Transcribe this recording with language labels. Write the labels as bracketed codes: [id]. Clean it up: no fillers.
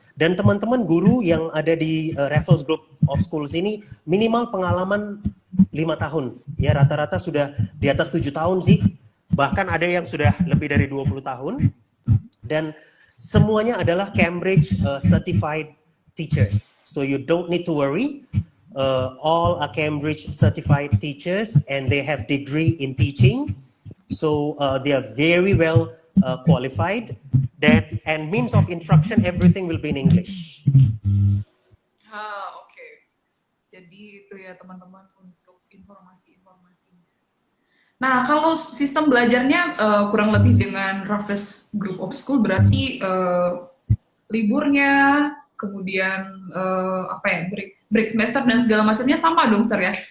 [id] Dan teman-teman guru yang ada di Raffles Group of Schools ini minimal pengalaman 5 tahun. Ya, rata-rata sudah di atas 7 tahun sih. Bahkan ada yang sudah lebih dari 20 tahun. Dan semuanya adalah Cambridge certified teachers. [en] So you don't need to worry. All are Cambridge certified teachers and they have degree in teaching, so they are very well qualified. And means of instruction, everything will be in English. [id] Oke. Jadi itu ya teman-teman untuk informasi-informasi. Nah, kalau sistem belajarnya kurang lebih dengan Raffles Group of School berarti liburnya, kemudian break semester dan segala macamnya sama dong sir ya?